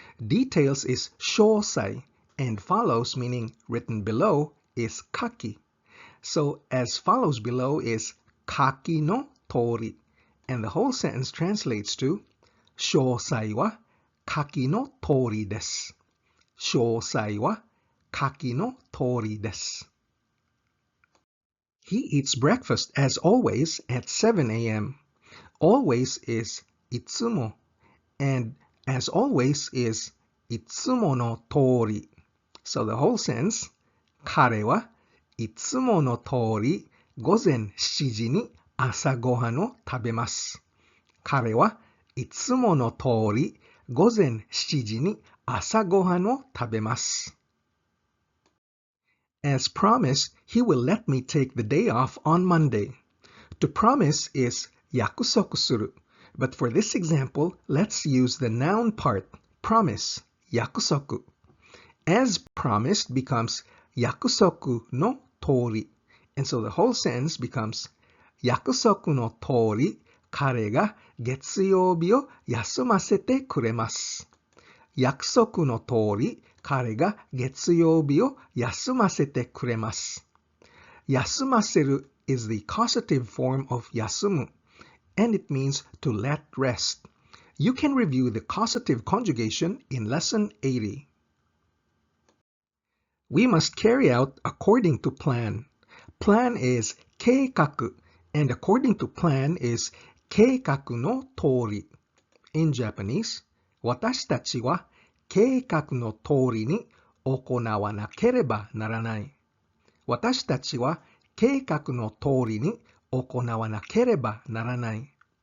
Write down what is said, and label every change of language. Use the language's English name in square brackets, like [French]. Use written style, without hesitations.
[English] Details is shōsai, and follows, meaning written below, is kaki. So as follows below is kaki no tori, and the whole sentence translates to [Japanese] 詳細は下記の通りです。詳細は下記の通りです。 [English] He eats breakfast as always at 7 a.m. Always is いつも and as always is いつもの通り. So the whole sentence, [Japanese] 彼はいつもの通り午前7時に朝ごはんを食べます。彼はいつもの通り午前7時に朝ごはんを食べます。 [English] As promised, he will let me take the day off on Monday. To promise is 約束する. But for this example, let's use the noun part, promise, 約束. As promised becomes 約束の通り. And so the whole sentence becomes [Japanese] 約束の通り彼が月曜日を休ませてくれます。約束の通り、彼が月曜日を休ませてくれます。 [English] 休ませる is the causative form of 休む, and it means to let rest. You can review the causative conjugation in lesson 80. We must carry out according to plan. Plan is 計画, and according to plan is 計画の通り. In Japanese, [Japanese] 私たちは計画の通りに行わなければならない。私たちは計画の通りに行わなければならない。